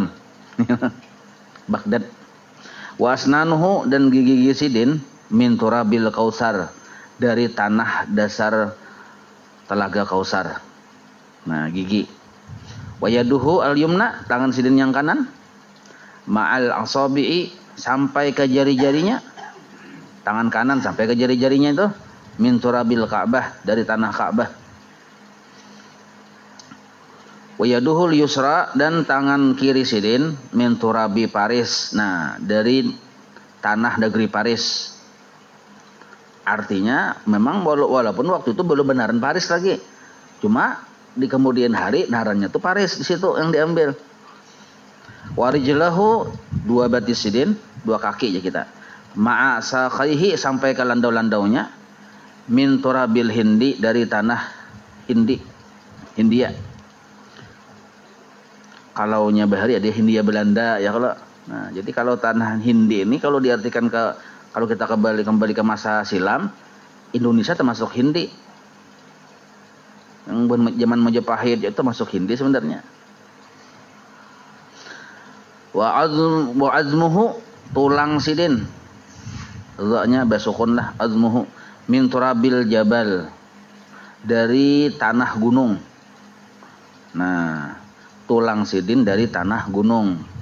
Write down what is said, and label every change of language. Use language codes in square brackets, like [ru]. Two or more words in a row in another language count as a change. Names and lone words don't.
[id] Baghdad. [ar] وأسنانه, [id] dan gigi-gigi sidin, [ar] من تراب الكوثر, [id] dari tanah dasar telaga Kausar. Nah, gigi. [ar] ويده اليمنى, [id] tangan sidin yang kanan, [ar] مع الأصابع, [id] sampai ke jari-jarinya. Tangan kanan sampai ke jari-jarinya itu [ar] من تراب الكعبة, [id] dari tanah Ka'bah. [ar] ويده اليسرى, [id] dan tangan kiri sidin, [ar] من تراب باريس. [id] Nah, dari tanah negeri Paris. Artinya memang walaupun waktu itu belum benaran Paris lagi. Cuma di kemudian hari narannya tuh Paris di situ yang diambil. Warijlahu dua batis sidin, dua kaki ya kita. [ar] مع ساقيه [id] sampai ke landau-landaunya. [ar] من تراب الهند [id] dari tanah Hindia. [bjn] Kalaunya bahari ada Hindia Belanda ya kalau. [id] Nah, jadi kalau tanah Hindi ini kalau diartikan kalau kita kembali ke masa silam, Indonesia termasuk Hindi. Yang zaman Majapahit itu masuk Hindi sebenarnya. [ar] وعظمه [id] tulang sidin. Za-nya basukun lah, [ar] عظمه من تراب الجبل [id] dari tanah gunung. Nah, tulang sidin dari tanah gunung.